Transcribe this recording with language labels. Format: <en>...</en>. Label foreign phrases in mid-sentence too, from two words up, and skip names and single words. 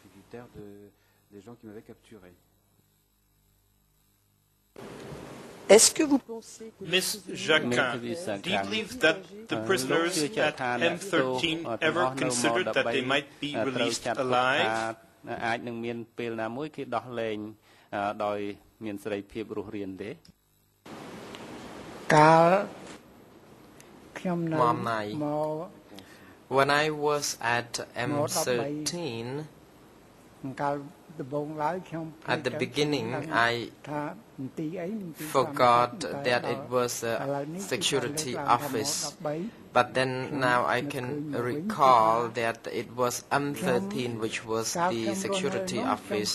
<en>Ms. Jacquin, do you believe that the prisoners at M13 ever considered that they might be released alive?</en> <km>អាចនឹងមានពេលណាមួយគេដោះលែងដោយមានសេរីភាពរស់រានទេ កាលខ្ញុំនៅ Mom Nai. មក</km> <en>When I was at M13, at the beginning, I forgot that it was a security office. But then now I can recall that it was M13, which was the security office.</en>